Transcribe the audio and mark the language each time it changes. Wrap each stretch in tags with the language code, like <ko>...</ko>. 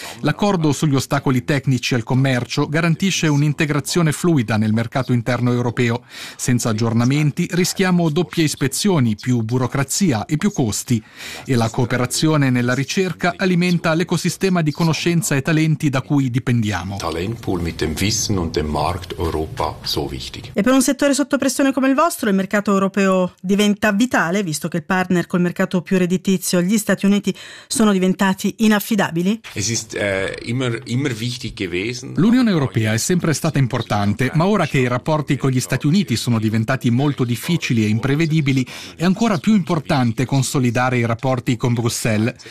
<it>L'accordo sugli ostacoli tecnici al commercio garantisce un'integrazione fluida nel mercato interno europeo. Senza aggiornamenti, rischiamo doppie ispezioni, più burocrazia e più costi. E la cooperazione nella ricerca alimenta l'ecosistema di conoscenza e talenti da cui dipendiamo.</it> <de>Talentpool mit dem Wissen und dem Markt Europa so wichtig.</de> <it>E per un settore sotto pressione come il vostro, il mercato europeo diventa vitale, visto che il partner col mercato più redditizio, gli Stati Uniti, sono diventati inaffidabili?</it> <de>Es ist immer wichtig gewesen.</de> <it>L'Unione Europea è sempre stata importante, ma ora che i rapporti con gli Stati Uniti sono diventati molto difficili e imprevedibili, è ancora più importante consolidare i rapporti con Bruxelles.</it>